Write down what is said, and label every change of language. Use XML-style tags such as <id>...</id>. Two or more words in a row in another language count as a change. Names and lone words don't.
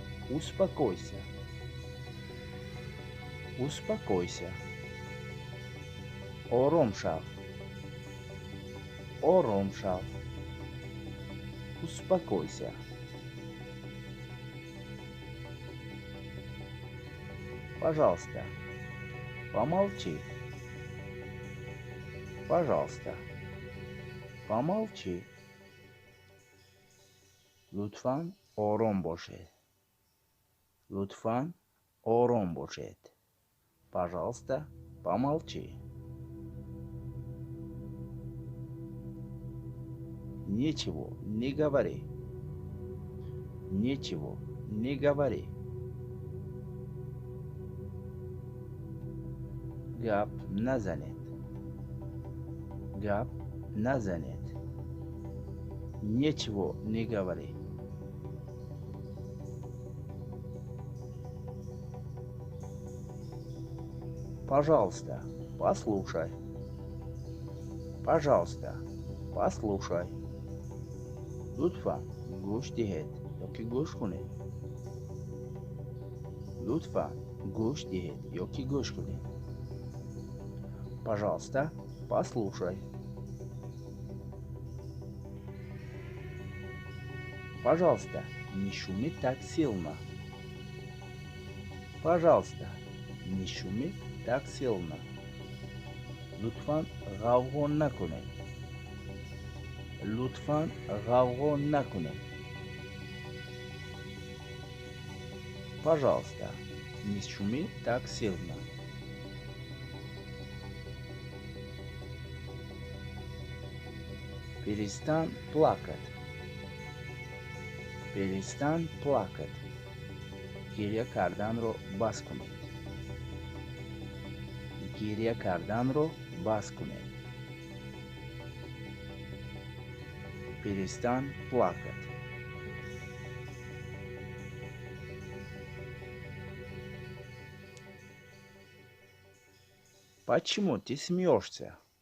<ru>Успокойся. Успокойся.</ru> <tg>Ором шав. Ором шав.</tg> <ru>Успокойся. Пожалуйста, помолчи. Пожалуйста, помолчи.</ru> <tg>Лутфан ором бошед. Лутфан ором бошед.</tg> <ru>Пожалуйста, помолчи. Ничего не говори. Ничего не говори.</ru> <tg>Гап назанет. Гап назанет.</tg> <ru>Ничего не говори. Пожалуйста, послушай. Пожалуйста, послушай.</ru> <tg>Лутфан гуш диҳед ёки гӯш кунед. Лутфан гуш диҳед ёки гӯш кунед.</tg> <ru>Пожалуйста, послушай. Пожалуйста, не шуми так сильно. Пожалуйста, не шуми так сильно.</ru> <tg>Лутфан ғавғо накунед. Лутфан ғавғо накунед.</tg> <ru>Пожалуйста, не шуми так сильно. Перестань плакать. Перестань плакать.</ru> <tg>Гирья карданро бас кунед. Гирья карданро бас кунед.</tg> <ru>Перестань плакать. Почему ты смеешься?</ru>